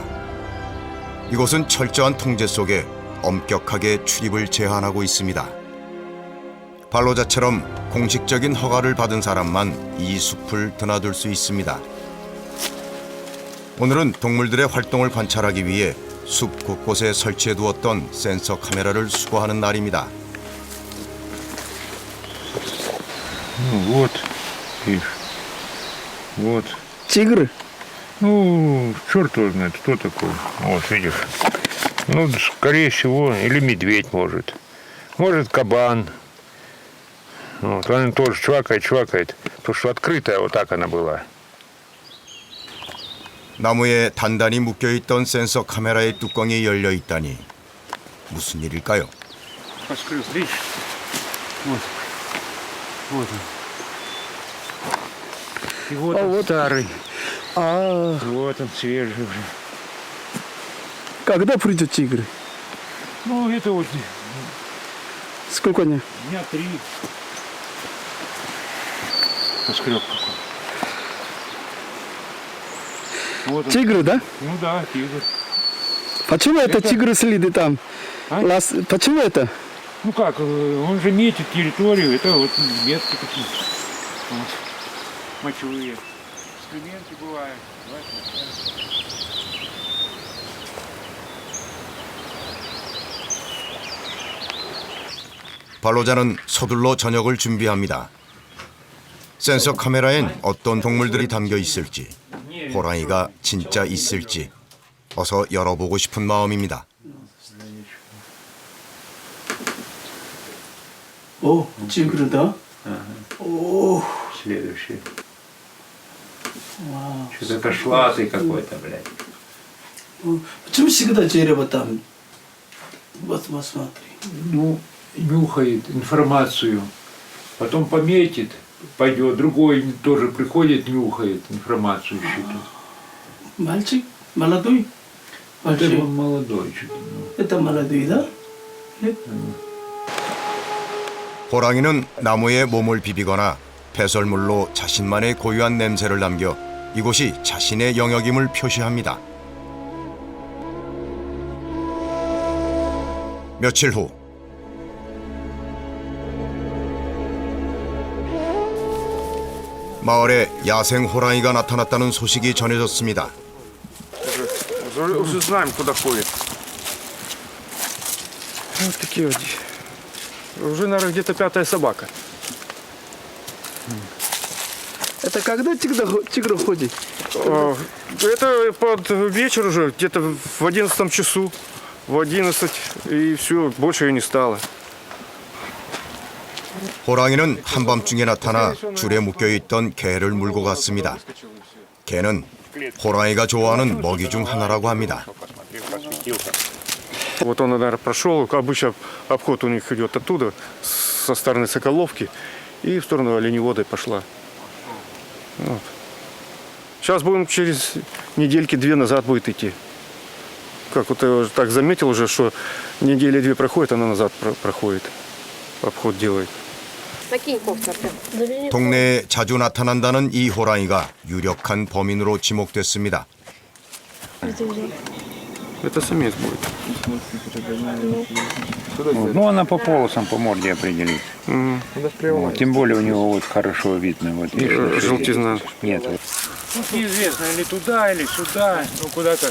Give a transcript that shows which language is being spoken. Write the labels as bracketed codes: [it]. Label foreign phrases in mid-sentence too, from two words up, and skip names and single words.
[ko] 이곳은 철저한 통제 속에 엄격하게 출입을 제한하고 있습니다. 발로자처럼 공식적인 허가를 받은 사람만 이 숲을 드나들 수 있습니다. 오늘은 동물들의 활동을 관찰하기 위해 숲 곳곳에 설치해두었던 센서 카메라를 수거하는 날입니다. [ru] Вот, видишь, вот. Тигры? Ну, черт его знает, кто такой. Вот, видишь. Ну, скорее всего, или медведь может. Может, кабан. Вот, он тоже чвакает, потому что открытая вот так она была. [ko] 나무에 단단히 묶여있던 센서 카메라의 뚜껑이 열려 있다니 무슨 일일까요? [ru] Раскрыл, видишь? Вот. Вот он. И вот А он вот- старый. А Вот он свежий уже. когда придет тигры? Ну, это вот Сколько они? дня 3. Поскреб какой. Вот он. Тигры, да? Ну да, тигр. Почему это тигры следы там? А? Почему это? Ну как, он же метит территорию, это вот метки такие. Вот. Мочевые. Экскременты бывают. [ko] 발로자는 서둘러 저녁을 준비합니다. 센서 카메라엔 어떤 동물들이 담겨 있을지, 호랑이가 진짜 있을지 어서 열어보고 싶은 마음입니다. [ru] О, тигры, да? Ага. О, Следующий. Вау. Что-то кошлатый какой-то, блядь. Почему всегда дерево там? Вот смотри. Ну, нюхает информацию, потом пометит, пойдет, другой тоже приходит, нюхает информацию что-то. Мальчик? Молодой? Это Большой? он молодой что-то. Это молодой, да? Нет? [ko] 호랑이는 나무에 몸을 비비거나 배설물로 자신만의 고유한 냄새를 남겨 이곳이 자신의 영역임을 표시합니다. 며칠 후 마을에 야생 호랑이가 나타났다는 소식이 전해졌습니다. [ru] Уже знаем, куда ходит. Вот такие вот. Уже, наверное, где-то 5-я собака. Это когда тигр ходит? Это под вечер уже, где-то в 11 часу. В 11, и все, больше ее не стало. [ko] 호랑이는 한밤중에 나타나 줄에 묶여있던 개를 물고 갔습니다. 개는 호랑이가 좋아하는 먹이 중 하나라고 합니다. [ru] Вот он, наверное, прошел. Обычно обход у них идет оттуда, со стороны Соколовки, и в сторону Оленевода пошла. Вот. Сейчас будем через недельки 2 назад будет идти. Как вот я уже так заметил уже, что недели 2 проходит, она назад проходит. Обход делает. Накинь кофту. [ko] 동네에 자주 나타난다는 이 호랑이가 유력한 범인으로 지목됐습니다. [ru] Это самец будет. Вот. Ну, она по полосам, по морде определить. Вот. Тем более у него вот хорошо видно. Вот, видишь, Желтизна. нет. Вот. Тут неизвестно, или туда, или сюда, ну куда-то.